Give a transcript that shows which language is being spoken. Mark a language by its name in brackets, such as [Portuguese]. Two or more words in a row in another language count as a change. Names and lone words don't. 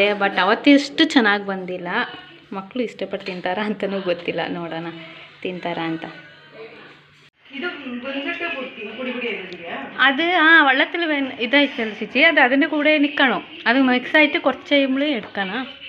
[Kannada] ಬಟ್ ಅವತ್ತಿಷ್ಟು ಚೆನ್ನಾಗಿ ಬಂದಿಲ್ಲ. ಮಕ್ಕಳು ಇಷ್ಟಪಟ್ಟು ತಿಂತಾರ ಅಂತಲೂ ಗೊತ್ತಿಲ್ಲ, ನೋಡೋಣ ತಿಂತಾರ ಅಂತ. [Malayalam] അത് വെള്ളത്തിൽ ഇതായിട്ടല്ല ചേച്ചി, അത് അതിൻ്റെ കൂടെ നിൽക്കണോ? അത് മിക്സ് ആയിട്ട് കുറച്ച് കഴിയുമ്പോൾ എടുക്കണം.